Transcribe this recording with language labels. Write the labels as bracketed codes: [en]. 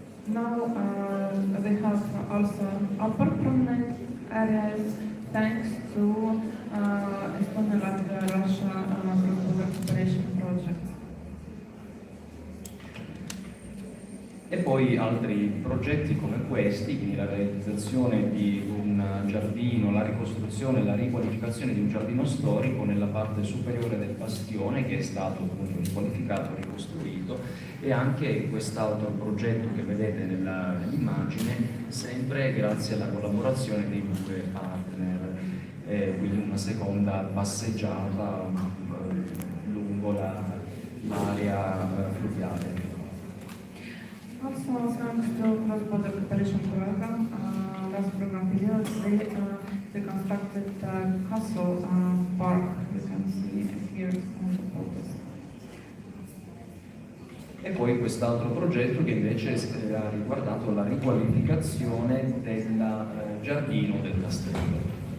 [en] Now we have also upper promenade areas thanks to Estonia, Latvia, Russia cross-border cooperation project. [it] E poi altri progetti come questi, quindi la realizzazione di un giardino, la ricostruzione e la riqualificazione di un giardino storico nella parte superiore del bastione, che è stato appunto riqualificato, ricostruito, e anche quest'altro progetto che vedete nell'immagine, sempre grazie alla collaborazione dei due partner, quindi una seconda passeggiata lungo l'area fluviale. [en] Also, thanks to cross-border cooperation program, last program period, they constructed castle park. You can see here on the photos. [it] E poi quest'altro progetto che invece ha riguardato la riqualificazione del giardino del castello.